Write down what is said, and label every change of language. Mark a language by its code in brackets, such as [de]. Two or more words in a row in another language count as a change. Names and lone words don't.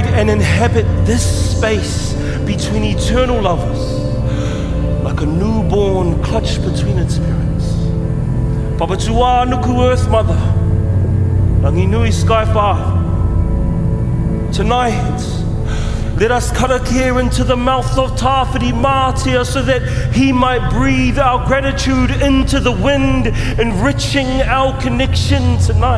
[en] and inhabit this space between eternal lovers, like a newborn clutched between its parents. Papatua nuku Earth Mother, Rangi Nui Sky Father. Tonight, let us karakia into the mouth of Tāwhiri Mātea so that he might breathe our gratitude into the wind, enriching our connection tonight.